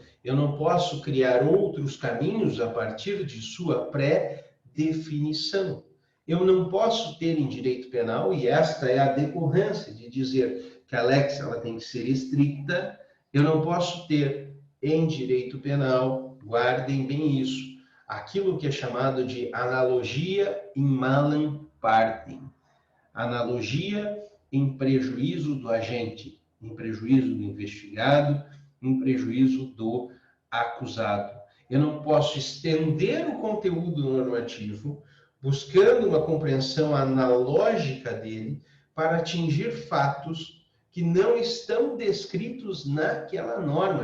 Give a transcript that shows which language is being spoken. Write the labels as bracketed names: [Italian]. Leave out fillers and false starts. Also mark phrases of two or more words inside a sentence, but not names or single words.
[Portuguese] Eu não posso criar outros caminhos a partir de sua pré-definição. Eu não posso ter em direito penal, e esta é a decorrência de dizer que a lex ela tem que ser estricta, eu não posso ter em direito penal, guardem bem isso, aquilo que é chamado de [Latin] analogia in malem partem. [Portuguese] Analogia em prejuízo do agente, em prejuízo do investigado, em prejuízo do acusado. Eu não posso estender o conteúdo normativo buscando uma compreensão analógica dele para atingir fatos que não estão descritos naquela norma.